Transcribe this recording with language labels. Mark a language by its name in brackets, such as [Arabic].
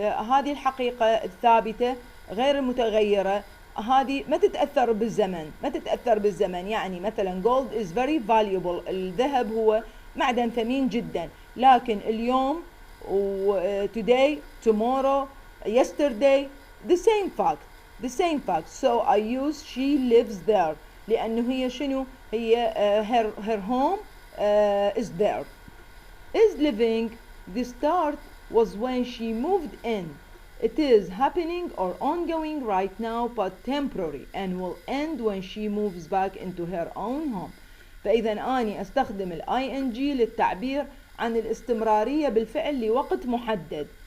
[Arabic] هذه الحقيقة الثابتة غير المتغيرة هذه ما تتأثر بالزمن. يعني مثلا [English] gold is very valuable. [Arabic] الذهب هو معدن ثمين جدا، لكن اليوم [English] today, tomorrow, yesterday the same fact. So I use she lives there [Arabic] لأنه هي شنو هي [English] her home is there. is living. The start was when she moved in. It is happening or ongoing right now but temporary and will end when she moves back into her own home. [Arabic] فإذا أني أستخدم ال ing للتعبير عن الاستمرارية بالفعل لوقت محدد.